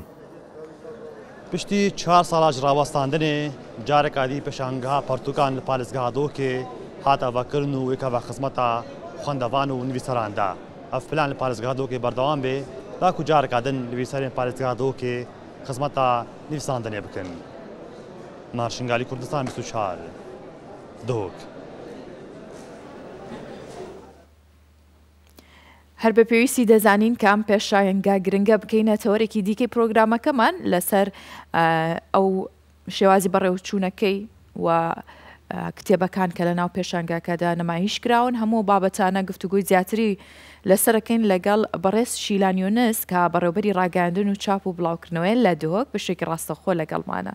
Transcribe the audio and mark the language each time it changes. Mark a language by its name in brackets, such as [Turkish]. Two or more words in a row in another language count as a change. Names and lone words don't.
[Kurdish] Piştî 4 sala ji rawestandinê careka dî pêşangeha pertûkan li parêzgeha Dihokê hat avekirin û wêka vexizmeta xwendevan û nivîsaran da. Ev plan li parêzgeha Dihokê berdewam bê da ku careka din nivîsarên parêzgeha Dihokê xizmeta nivîsandinê bikin. Marşingalî Kurdistan 24 Dihok. [Central Kurdish] هەر بە پێویستی دەزانین کە ئەم پێشایەنگا گرنگە بکەینە تەوەرێکی دیکەی پرۆگرامەکەمان لەسەر ئەو شێوازی بەڕێوچوونەکەی و کتێبەکان کە لە ناو پێشانگاکەدا نمایش کراون هەموو بابەتانە گفتوگوی زیاتری لەسەرەکەین لەگەڵ بەڕێز شیلان یۆنس کە بەڕێوەبەری ڕاگەاندن و چاپ و بڵاوکردنەوەی لە دهۆک بەشێکی ڕاستەخۆ لەگەڵمانە.